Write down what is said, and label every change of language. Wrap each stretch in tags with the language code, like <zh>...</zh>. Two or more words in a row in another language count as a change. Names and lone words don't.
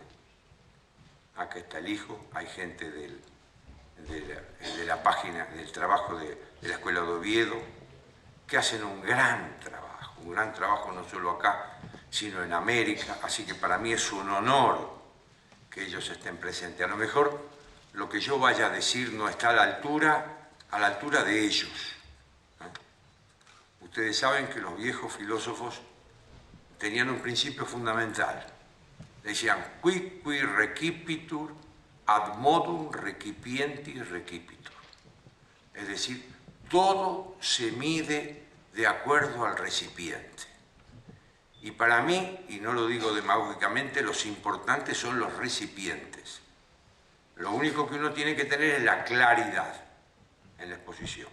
<es>Acá está el hijo, hay gente de la página del trabajo de la Escuela de Oviedo, que hacen un gran trabajo no solo acá, sino en América, así que para mí es un honor que ellos estén presentes. A lo mejor lo que yo vaya a decir no está a la altura de ellos. Ustedes saben que los viejos filósofos tenían un principio fundamental. Decían,</es> <la>qui recipitur ad modum recipientis recipitur.</la> <es>Es decir, todo se mide de acuerdo al recipiente. Y para mí, y no lo digo demagógicamente, los importantes son los recipientes. Lo único que uno tiene que tener es la claridad en la exposición.</es>